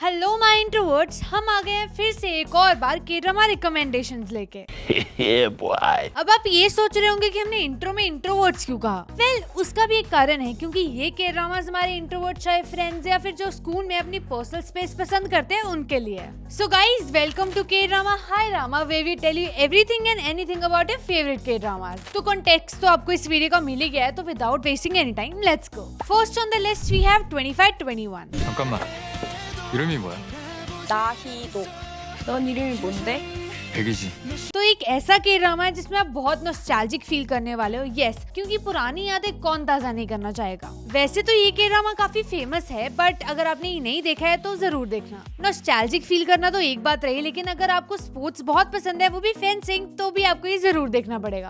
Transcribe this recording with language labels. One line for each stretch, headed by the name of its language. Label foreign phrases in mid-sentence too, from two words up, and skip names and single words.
English: hello my introverts,
Hindi: हम आ गए हैं फिर से एक और बार के
English: drama recommendations
Hindi: लेके। अब आप ये सोच रहे होंगे कि हमने इंट्रो में इंट्रोवर्ट्स क्यों कहा। वेल, उसका भी एक कारण है, क्योंकि ये
English: K-dramas
Hindi: हमारे इंट्रोवर्ट चाहे फ्रेंड्स या फिर जो स्कूल में अपनी
English: personal space
Hindi: पसंद करते हैं उनके लिए।
English: so guys, welcome to K-drama high drama, way we tell you everything and anything about your favorite K-dramas.
Hindi: तो कॉन्टेक्स्ट तो आपको इस वीडियो का मिल ही गया है, तो
English: without wasting any time let's go. first on the list we have 2521.
Korean: 잠깐만, 이름이 뭐야? 나희도. 넌 이름이 뭔데? 백이지.
Hindi: तो एक ऐसा
English: K-drama
Hindi: है जिसमें आप बहुत
English: nostalgic feel
Hindi: करने वाले हो। यस, क्योंकि पुरानी यादें कौन ताजा नहीं करना चाहेगा। वैसे तो ये
English: K-drama
Hindi: काफी फेमस है, बट अगर आपने ये नहीं देखा है तो जरूर देखना।
English: nostalgic feel
Hindi: करना तो एक बात रही, लेकिन अगर आपको स्पोर्ट्स बहुत पसंद है, वो भी फेंसिंग, तो भी आपको ये जरूर देखना पड़ेगा।